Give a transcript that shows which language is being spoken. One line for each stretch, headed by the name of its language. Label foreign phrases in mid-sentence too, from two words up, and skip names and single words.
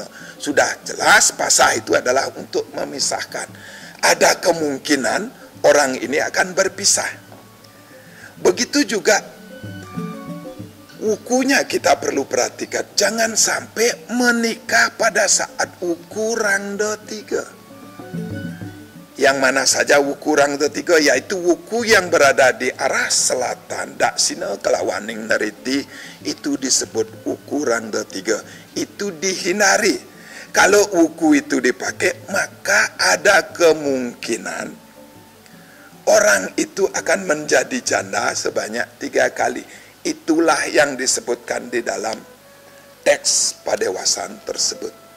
Indonesian: Sudah jelas pasah itu adalah untuk memisahkan. Ada kemungkinan orang ini akan berpisah. Begitu juga wukunya kita perlu perhatikan. Jangan sampai menikah pada saat wuku rangda 3. Yang mana saja wuku rangda 3, yaitu wuku yang berada di arah selatan,
Balinese: dak sina kelawaning neriti,
Indonesian: itu disebut wuku rangda 3. Itu dihindari. Kalau wuku itu dipakai, maka ada kemungkinan orang itu akan menjadi janda sebanyak 3 kali. Itulah yang disebutkan di dalam teks padewasan tersebut.